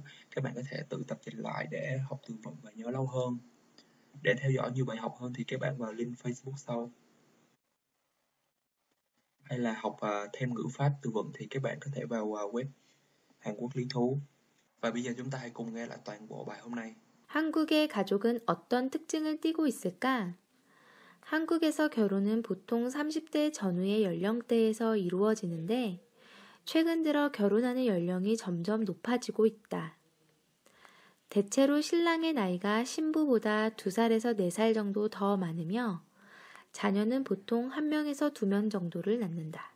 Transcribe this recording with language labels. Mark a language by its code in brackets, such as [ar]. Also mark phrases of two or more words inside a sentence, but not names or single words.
[vi] Các bạn có thể tự tập dịch lại để học từ vựng và nhớ lâu hơn. Để theo dõi nhiều bài học hơn thì các bạn vào link Facebook sau. Hay là học thêm ngữ pháp từ vựng thì các bạn có thể vào web Hàn Quốc Lý Thú. Và bây giờ chúng ta hãy cùng nghe lại toàn bộ bài hôm nay. [ko] 한국의 가족은 어떤 특징을 띠고 있을까? 한국에서 결혼은 보통 30대 전후의 연령대에서 이루어지는데 최근 들어 결혼하는 연령이 점점 높아지고 있다. 대체로 신랑의 나이가 신부보다 2살에서 4살 정도 더 많으며 자녀는 보통 1명에서 2명 정도를 낳는다.